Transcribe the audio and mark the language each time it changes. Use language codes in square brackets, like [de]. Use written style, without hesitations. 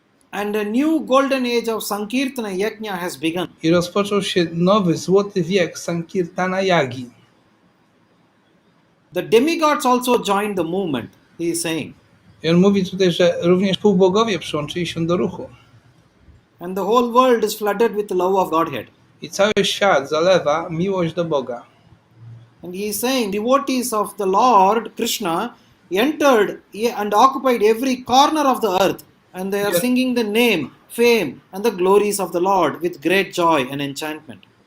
[en] And a new golden age of Sankirtana Yajna has begun. [pl] I rozpoczął się nowy, złoty wiek Sankirtana Yagi. [en] The demigods also joined the movement, he is saying. [pl] I on mówi tutaj, że również półbogowie przyłączyli się do ruchu. [en] And the whole world is flooded with the love of Godhead. [pl] I cały świat zalewa miłość do Boga. [en] And he is saying devotees of the Lord Krishna entered and occupied every corner of the earth, and they are singing the name, fame and the glories of the Lord with great joy and enchantment.